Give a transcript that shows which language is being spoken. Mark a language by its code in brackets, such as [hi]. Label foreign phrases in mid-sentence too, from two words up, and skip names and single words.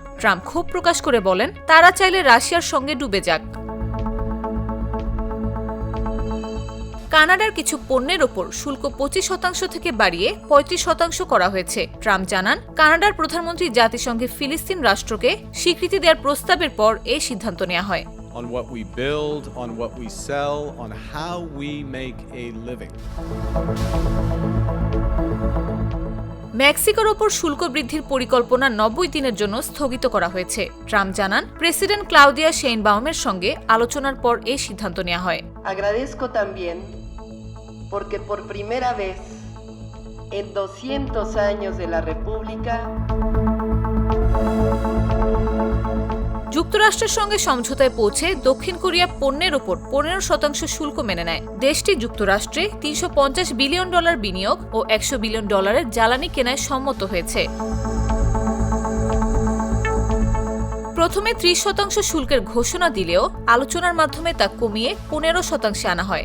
[bn] ট্রাম্প ক্ষোভ প্রকাশ করে বলেন, তারা চাইলে রাশিয়ার সঙ্গে ডুবে যাক। কানাডার কিছু পণ্যের ওপর শুল্ক 25% থেকে বাড়িয়ে 35% করা হয়েছে। ট্রাম্প জানান, কানাডার প্রধানমন্ত্রী জাতিসংঘে ফিলিস্তিন রাষ্ট্রকে স্বীকৃতি দেওয়ার প্রস্তাবের পর এই সিদ্ধান্ত নেওয়া হয়। [en] On what we build, on what we sell, on how we make a living. [bn] মেক্সিকোর ওপর শুল্ক বৃদ্ধির পরিকল্পনা 90 দিনের জন্য স্থগিত করা হয়েছে। ট্রাম্প জানান, প্রেসিডেন্ট ক্লাউদিয়া শেইনবাউমের সঙ্গে আলোচনার পর এই সিদ্ধান্ত নেওয়া হয়। [es] Agradezco también porque por primera vez en 200 años de la República [bn] যুক্তরাষ্ট্রের সঙ্গে সমঝোতায় পৌঁছে দক্ষিণ কোরিয়া পণ্যের ওপর 15% শুল্ক মেনে নেয়। দেশটি যুক্তরাষ্ট্রে $350 বিলিয়ন বিনিয়োগ ও $100 বিলিয়ন জ্বালানি কেনায় সম্মত হয়েছে। প্রথমে 30% শুল্কের ঘোষণা দিলেও আলোচনার মাধ্যমে তা কমিয়ে 15% আনা হয়।